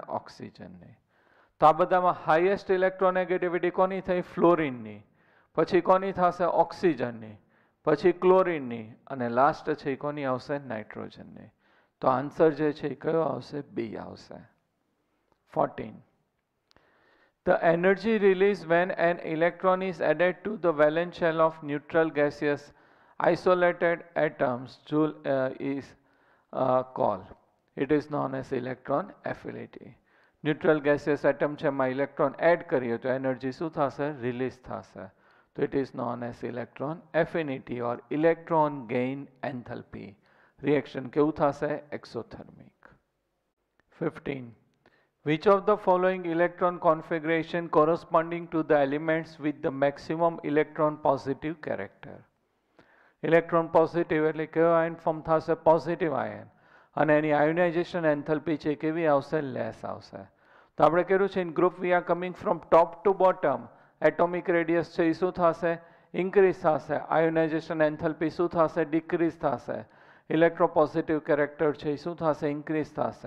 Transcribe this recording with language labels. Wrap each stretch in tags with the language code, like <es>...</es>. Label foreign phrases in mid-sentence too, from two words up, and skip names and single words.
<gu>ઓક્સિજનની. તો આ બધામાં</gu> <en>highest electronegativity</en> <gu>કોની થઈ? ફ્લોરિનની. પછી કોની થશે? ઓક્સિજનની. પછી ક્લોરિનની. અને લાસ્ટ છે એ કોની આવશે? નાઇટ્રોજનની. તો આન્સર જે છે એ કયો આવશે? બી આવશે. 14.</gu> <en>The energy released when an electron is added to the valence shell of neutral gaseous isolated atoms is called. It is known as electron affinity. neutral gaseous atom</en> <gu>છે એમાં</gu> <en>electron add</en> <gu>કરીએ તો એનર્જી શું થશે? રિલીઝ થશે.</gu> <en>તો it is known as electron affinity or electron gain enthalpy.</en> <gu>રિએક્શન કેવું થશે? એક્સોથર્મિક. 15.</gu> <en>Which of the following electron configuration corresponding to the elements with the maximum electron positive character? electron positive</en> <gu>એટલે કયો</gu> <en>ion form</en> <gu>થશે?</gu> <en>positive ion,</en> <gu>અને એની</gu> <en>ionization enthalpy</en> <gu>છે કેવી આવશે? લેસ આવશે. તો આપણે કર્યું છે</gu> <en>in group we are coming from top to bottom. atomic radius</en> <gu>છે એ શું થશે? ઇન્ક્રીઝ થશે.</gu> <en>ionization enthalpy</en> <gu>શું થશે? ડિક્રીઝ થશે.</gu> <en>electropositive character</en> <gu>છે એ શું થશે? ઇન્ક્રીઝ થશે.</gu>